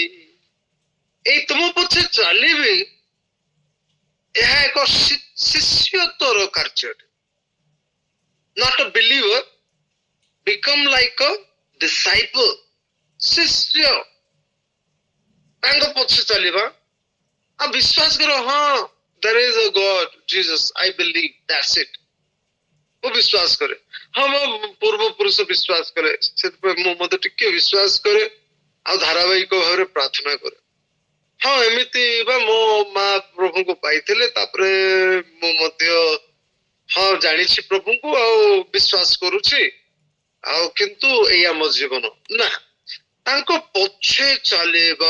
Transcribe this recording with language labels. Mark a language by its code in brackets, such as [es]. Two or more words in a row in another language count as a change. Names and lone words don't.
[or] ଏଇ ତୁମ ପଛେ ଚାଲିବି, ଏହା ଏକ ଶିଷ୍ୟତ୍ୱର କାର୍ଯ୍ୟ। [en] not a believer, become like a disciple. [or] ଶିଷ୍ୟ, ତାଙ୍କ ପଛେ ଚାଲିବା ଆଉ ବିଶ୍ୱାସ କର, ହଁ [en] there is a God, Jesus, I believe, that's it। [or] ମୁଁ ବିଶ୍ୱାସ କରେ, ହଁ ମୋ ପୂର୍ବ ପୁରୁଷ ବିଶ୍ୱାସ କରେ, ସେଥିପାଇଁ ମୁଁ ମଧ୍ୟ ଟିକେ ବିଶ୍ୱାସ କରେ ଆଉ ଧାରାବାହିକ ଭାବରେ ପ୍ରାର୍ଥନା କରେ। ହଁ ଏମିତି ବା ମୋ ମା ପ୍ରଭୁଙ୍କୁ ପାଇଥିଲେ, ତାପରେ ମୁଁ ମଧ୍ୟ ହଁ ଜାଣିଛି ପ୍ରଭୁଙ୍କୁ ଆଉ ବିଶ୍ୱାସ କରୁଛି, ଆଉ କିନ୍ତୁ ଏଇଆ ମୋ ଜୀବନ ନା, ତାଙ୍କ ପଛେ ଚାଲିବା।